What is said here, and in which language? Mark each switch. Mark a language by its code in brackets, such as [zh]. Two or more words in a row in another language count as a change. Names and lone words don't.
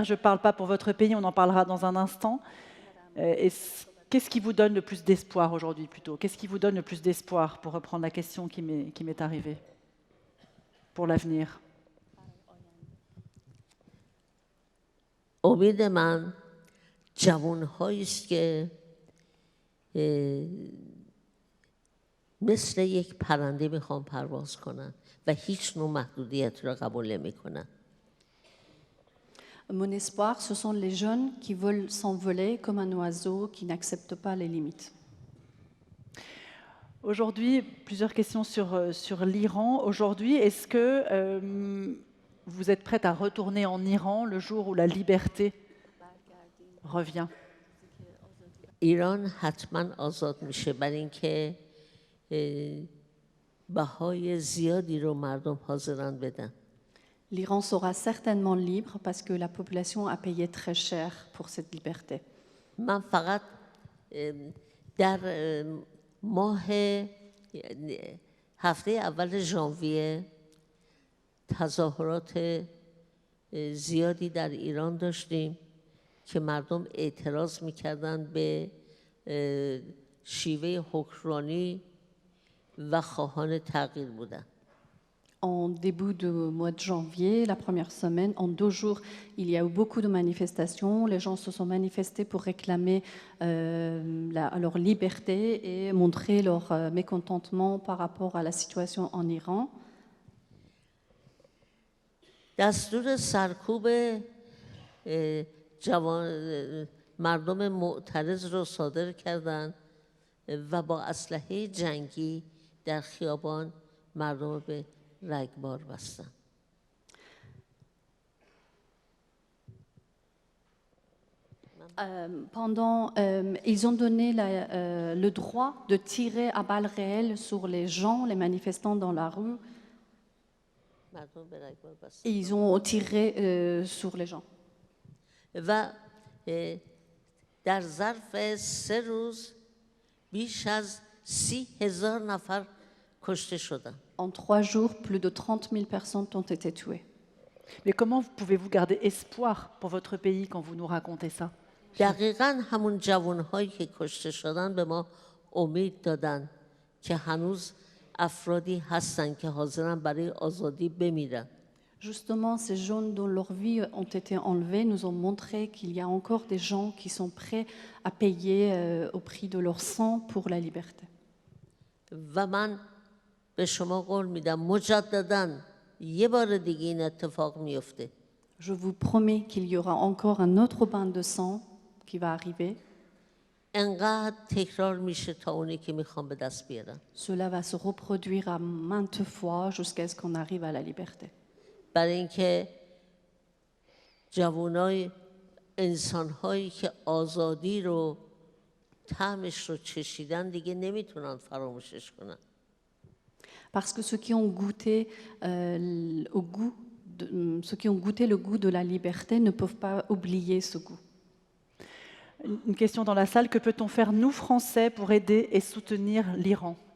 [fr] Je ne parle pas pour votre pays, on en parlera dans un instant. Qu'est-ce qui vous donne le plus d'espoir aujourd'hui plutôt? Qu'est-ce qui vous donne le plus d'espoir, pour reprendre la question qui m'est arrivée, pour l'avenir? [fa] امید من جوان‌هایی است که مثل یک پرنده میخوان پرواز کنن و هیچ نوع محدودیت را قبول نمی‌کنن. [fr] Mon espoir, ce sont les jeunes qui veulent s'envoler comme un oiseau, qui n'acceptent pas les limites. Aujourd'hui, plusieurs questions sur l'Iran. Aujourd'hui, est-ce que vous êtes prête à retourner en Iran le jour où la liberté revient? [fa] ایران حتما آزاد میشه برای اینکه بهای زیادی رو مردم حاضرن بدن. [fr] L'Iran sera certainement libre parce que la population a payé très cher pour cette liberté. [fa] من فقط در ماه هفته اول ژانویه تظاهرات زیادی در ایران داشتیم که مردم اعتراض میکردن به شیوه حکمرانی و خواهان تغییر بودن. [fr] En début du mois de janvier, la première semaine, en 2 jours, il y a eu beaucoup de manifestations. Les gens se sont manifestés pour réclamer leur liberté et montrer leur mécontentement par rapport à la situation en Iran. [fa] دستور سرکوب مردم معترض رو صادر کردند و با اسلحه جنگی در خیابان مردم به رگبار بستن. [fr] Ils ont donné le droit de tirer à balles réelles sur les gens, les manifestants dans la rue. Et ils ont tiré sur les gens. [fa] و در ظرف 3 روز بیش از 30,000 نفر کشته شدن. [fr] En 3 jours, plus de 30 000 personnes ont été tuées. Mais comment pouvez-vous garder espoir pour votre pays quand vous nous racontez ça? [fa] دقیقاً همون جوانهایی که کشته شدن به ما امید دادن که هنوز افرادی هستن که حاضرن برای آزادی بمیرن. [fr] Justement, ces jeunes dont leurs vies ont été enlevées nous ont montré qu'il y a encore des gens qui sont prêts à payer au prix de leur sang pour la liberté. [fa] و من به شما قول میدم مجدداً یه بار دیگه این اتفاق میفته. [fr] Je vous promets qu'il y aura encore un autre bain de sang qui va arriver. [fa] انقدر تکرار میشه تا اونی که میخوام به دست بیارن. [fr] Cela va se reproduire à maintes fois jusqu'à ce qu'on arrive à la liberté. [fa] برای اینکه جوانای انسانهایی که آزادی رو طعمش رو چشیدن دیگه نمیتونن فراموشش کنن. [fr] Parce que ceux qui ont goûté le goût de la liberté ne peuvent pas oublier ce goût. Une question dans la salle, que peut-on faire, nous, Français, pour aider et soutenir l'Iran?